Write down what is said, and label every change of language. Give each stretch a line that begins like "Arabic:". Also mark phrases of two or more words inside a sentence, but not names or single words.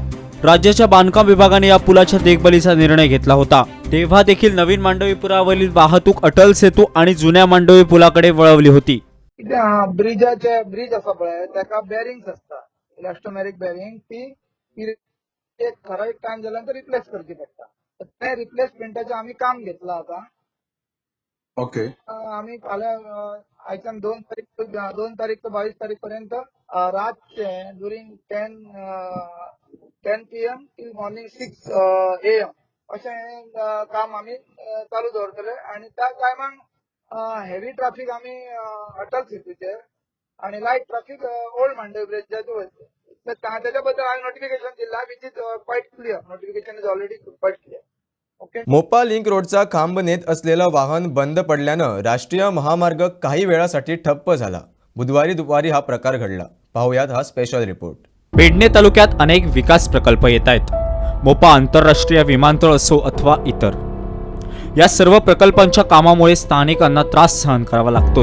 Marathi: राज्याच्या बांधकाम विभागाने या पुलाच्या देखभालीचा निर्णय घेतला होता. तेव्हा देखील नवीन मांडवी पुलावरील वाहतूक अटल सेतू आणि जुन्या मांडवी पुलाकडे वळवली होती.
Konkani: ब्रिज असा पळय ताका बेरिंग्स असता
English: elastomeric bearing
Konkani: ती एक ठराविक टाइम झाल्यानंतर रिप्लेस करची पडटा. त्या रिप्लेसमेंटाचे आम्ही काम घेतला आता. ओके. आम्ही आयच्यान 2 तारीख ते 22 तारीख पर्यंत रातचे
English: during 10 PM till morning 6 AM
Konkani: अशें काम आम्ही चालू दवरतले. आणि त्या टायमाक
English: heavy traffic
Konkani: आम्ही अटल सेतूचेर आणि
English: light traffic
Konkani: ओल्ड मांडवी ब्रिजाचेर वयतले. त्याच्या बद्दल हांवें नोटिफिकेशन दिला
English: which is quite clear. notification is already quite clear. ओके.
Marathi: मोपा लिंक रोडचा खांब नेत असलेलं वाहन बंद पडल्यानं राष्ट्रीय महामार्ग काही वेळासाठी ठप्प झाला. बुधवारी दुपारी हा प्रकार घडला. पाहूयात हा
English: special report.
Marathi: पेडणे तालुक्यात अनेक विकास प्रकल्प येत आहेत. मोपा आंतरराष्ट्रीय विमानतळ असो अथवा इतर, या सर्व प्रकल्पांच्या कामामुळे स्थानिकांना त्रास सहन करावा लागतोय.